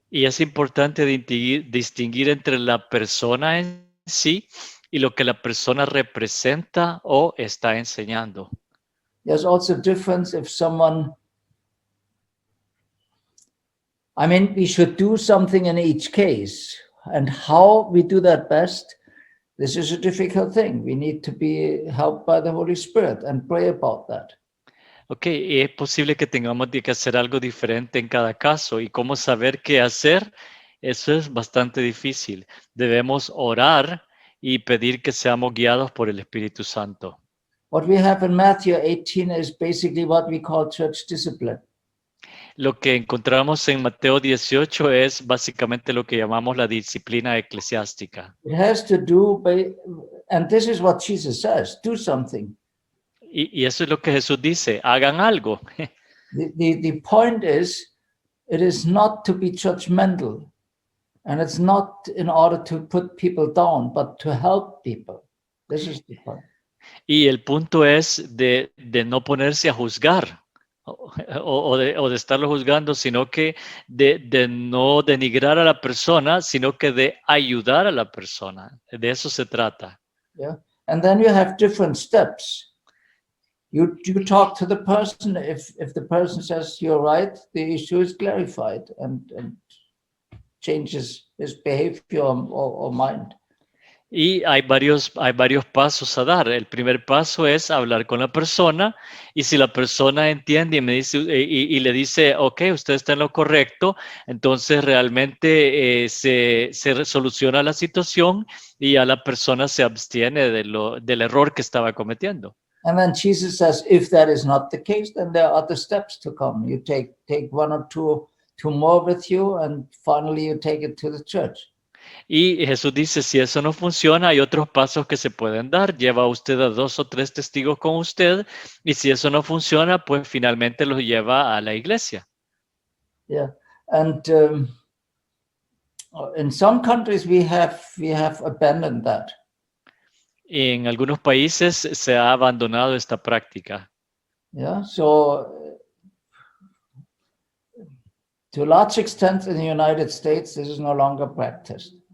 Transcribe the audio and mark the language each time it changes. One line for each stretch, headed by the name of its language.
Spanish: Y es importante distinguir entre la persona en sí y lo que la persona representa o está enseñando.
English: There's also a difference if someone, I mean, we should do something in each case, and how we do that best, this is a difficult thing. We need to be helped by the Holy Spirit and pray about that.
Spanish: Ok, es posible que tengamos que hacer algo diferente en cada caso, y cómo saber qué hacer, eso es bastante difícil. Debemos orar y pedir que seamos guiados por el Espíritu Santo.
English: What we have in Matthew 18 is basically what we call church discipline.
Spanish: Lo que encontramos en Mateo 18 es básicamente lo que llamamos la disciplina eclesiástica.
English: It has to do by, and this is what Jesus says, do something.
Spanish: Y eso es lo que Jesús dice, hagan algo.
English: The point is, it is not to be judgmental, and it's not in order to put people down, but to help people. This is the point.
Spanish: Y el punto es de no ponerse a juzgar o de estarlo juzgando, sino que de no denigrar a la persona, sino que de ayudar a la persona. De eso se trata.
English: Yeah. And then you have different steps. You talk to the person. If the person says you're right, the issue is clarified and changes his behavior or mind.
Spanish: Y hay varios pasos a dar. El primer paso es hablar con la persona, y si la persona entiende y me dice y le dice, ok, usted está en lo correcto, entonces realmente se soluciona la situación y ya la persona se abstiene del error que estaba cometiendo.
English: And then Jesus says, if that is not the case, then there are other steps to come. You take one or two more with you, and finally you take it to the church.
Spanish: Y Jesús dice, si eso no funciona, hay otros pasos que se pueden dar. Lleva usted a 2 o 3 testigos con usted, y si eso no funciona, pues finalmente los lleva a la iglesia.
English: Yeah, and in some countries we have abandoned that.
Spanish: En algunos países se ha abandonado esta práctica.
English: Yeah, so to a large extent in the United States, this is no longer practiced.